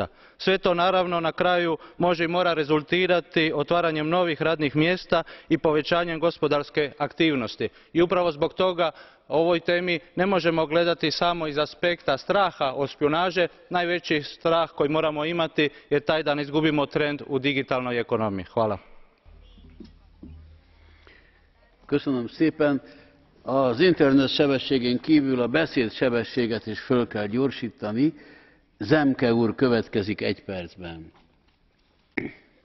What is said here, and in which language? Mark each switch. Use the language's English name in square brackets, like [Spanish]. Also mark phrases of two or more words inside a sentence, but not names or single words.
[Croatian] Sve to naravno na kraju može i mora rezultirati otvaranjem novih radnih mjesta i povećanjem gospodarske aktivnosti. I upravo zbog toga o ovoj temi ne možemo gledati samo iz aspekta straha od špijunaže. Najveći strah koji moramo imati je taj da ne izgubimo trend u digitalnoj ekonomiji. Hvala. [Hungarian] Köszönöm szépen. Az internet sebességen kívül a beszédsebességet is föl kell gyorsítani. Zemke úr következik 1 percben.